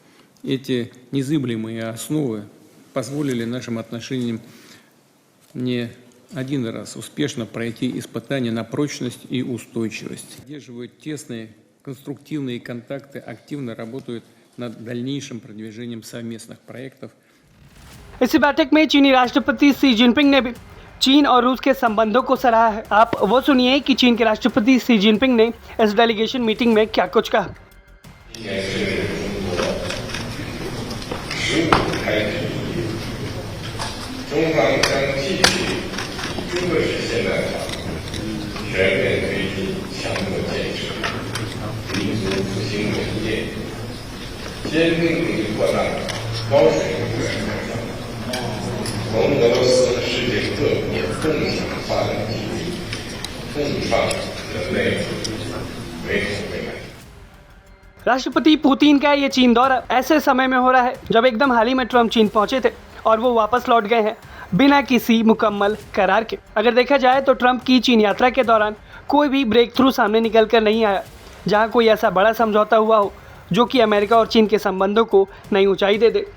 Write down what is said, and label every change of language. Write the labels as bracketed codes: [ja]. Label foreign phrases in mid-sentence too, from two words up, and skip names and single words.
[ru] Эти незыблемые основы позволили нашим отношениям не один раз успешно пройти испытания на прочность и устойчивость. Поддерживают тесные конструктивные контакты, активно работают над дальнейшим продвижением совместных проектов. [hi] इसी बैठक में चीनी राष्ट्रपति शी जिनपिंग ने भी चीन और रूस के संबंधों को सराहा है। आप वो सुनिए कि चीन के राष्ट्रपति शी जिनपिंग ने इस [en] delegation meeting [hi] में क्या कुछ कहा। [zh] 中方将继续以中国式现代化全面推进强国建设、民族复兴伟业，坚定努力扩大高水平改革开放，同俄罗斯和世界各国共享发展机遇，共创人类美好未来。 [hi] राष्ट्रपति पुतिन का ये चीन दौरा ऐसे समय में हो रहा है जब एकदम हाल ही में ट्रंप चीन पहुंचे थे और वो वापस लौट गए हैं बिना किसी मुकम्मल करार के। अगर देखा जाए तो ट्रंप की चीन यात्रा के दौरान कोई भी [en] break through [hi] सामने निकल कर नहीं आया, जहां कोई ऐसा बड़ा समझौता हुआ हो जो कि अमेरिका और चीन के संबंधों को नई ऊंचाई दे दे।